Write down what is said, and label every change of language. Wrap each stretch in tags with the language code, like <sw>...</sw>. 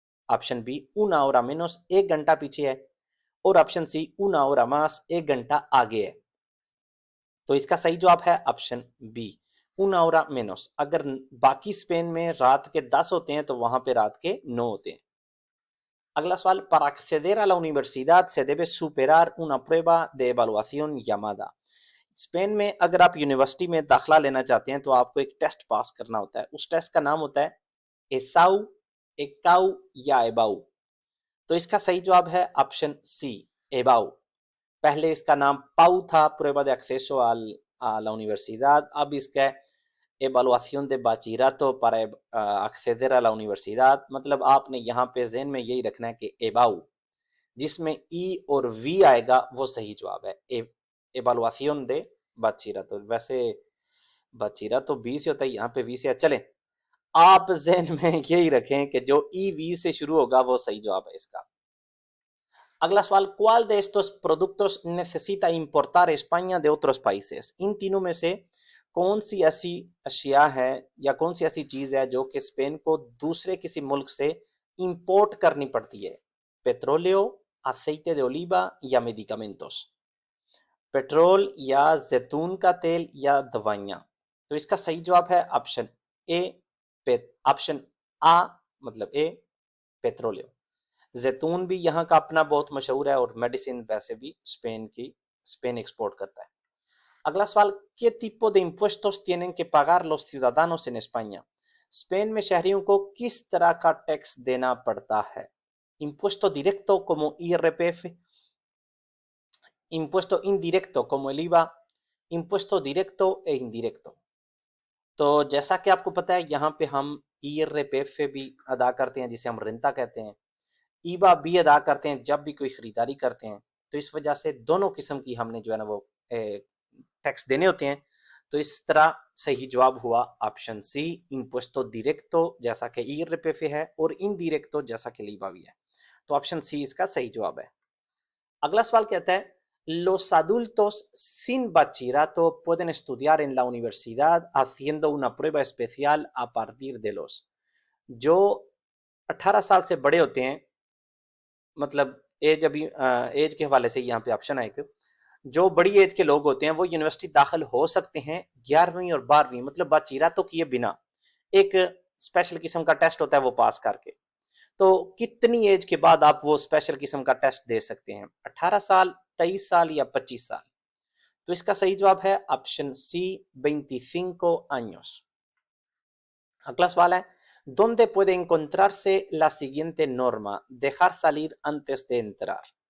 <hi>Option B</hi> <es>una hora menos,</es> <hi>1 घंटा पीछे है। और option C</hi> <es>una hora más,</es> <hi>1 घंटा आगे है। तो इसका सही जवाब है option B,</hi> <es>una hora menos।</es> <hi>अगर बाकी स्पेन में रात के 10 होते हैं तो वहां पे रात के 9 होते हैं। अगला सवाल,</hi> <es>para acceder a la universidad se debe superar una prueba de evaluación llamada।</es> <hi>Spain में अगर आप यूनिवर्सिटी में दाखिला लेना चाहते हैं तो आपको एक टेस्ट पास करना होता है। उस टेस्ट का नाम होता है एसाउ, एकाउ या एबाउ। तो इसका सही जवाब है ऑप्शन सी, एबाउ। पहले इसका नाम पाउ था,</hi> <es>prueba de acceso a la universidad।</es> <hi>अब इसका</hi> <es>evaluación de bachillerato para acceder a la universidad।</es> <hi>मतलब आपने यहाँ पे ज़हन में यही रखना है कि एबाउ, जिसमें ई और वी आएगा वो सही जवाब है।</hi> <es>evaluación de bachillerato।</es> <hi>वैसे bachillerato बी से होता है, यहाँ पे वी से है। चलें, आप ज़हन में यही रखें कि जो ई वी से शुरू होगा वो सही जवाब है इसका। अगला सवाल,</hi> <es>¿cuál de estos productos necesita importar España de otros países?</es> <hi>इन तीनों में से कौन सी ऐसी अशिया है या कौन सी ऐसी चीज है जो कि स्पेन को दूसरे किसी मुल्क से इंपोर्ट करनी पड़ती है?</hi> <es>पेट्रोलियो, aceite de oliva या मेडिकामेंटोस।</es> <hi>पेट्रोल या जैतून का तेल या दवाइयाँ। तो इसका सही जवाब है ऑप्शन ए, ऑप्शन आ मतलब ए, पेट्रोलियो। जैतून भी यहाँ का अपना बहुत मशहूर है और मेडिसिन वैसे भी स्पेन एक्सपोर्ट करता है। अगला सवाल,</hi> <es>¿qué tipo de impuestos tienen que pagar los ciudadanos en España?</es> <hi>Spain में शहरियों को किस तरह का टैक्स देना पड़ता है?</hi> <es>impuesto directo como IRPF, impuesto indirecto como el IVA, impuesto directo e indirecto।</es> <hi>तो जैसा कि आपको पता है यहाँ पे हम IRPF भी अदा करते हैं जिसे हम रेंता कहते हैं, ईबा भी अदा करते हैं जब भी कोई खरीदारी करते हैं। तो इस वजह से दोनों किस्म की हमने जो है ना वो टैक्स देने होते हैं। तो इस तरह सही जवाब हुआ ऑप्शन सी, इम्पुएस्टो डायरेक्टो जैसा कि IRPF है और इनडायरेक्टो जैसा कि लीबा भी है। तो ऑप्शन सी इसका सही जवाब है। अगला सवाल कहता है,</hi> <es>los adultos sin bachillerato pueden estudiar en la universidad haciendo una prueba especial a partir de los।</es> <hi>जो 18 साल से बड़े होते हैं, मतलब एज अभी एज के हवाले से यहाँ पे ऑप्शन है एक, जो बड़ी एज के लोग होते हैं वो यूनिवर्सिटी दाखिल हो सकते हैं 11वीं और 12वीं, मतलब बाचीरातों किए बिना। एक स्पेशल किस्म का टेस्ट होता है वो पास करके। तो कितनी एज के बाद आप वो स्पेशल किस्म का टेस्ट दे सकते हैं? 18 साल, 23 साल या 25 साल। तो इसका सही जवाब है ऑप्शन सी,</hi> <es>25 años।</es> <hi>अगला सवाल है,</hi> <es>¿dónde puede encontrarse la siguiente norma? dejar salir antes de entrar।</es>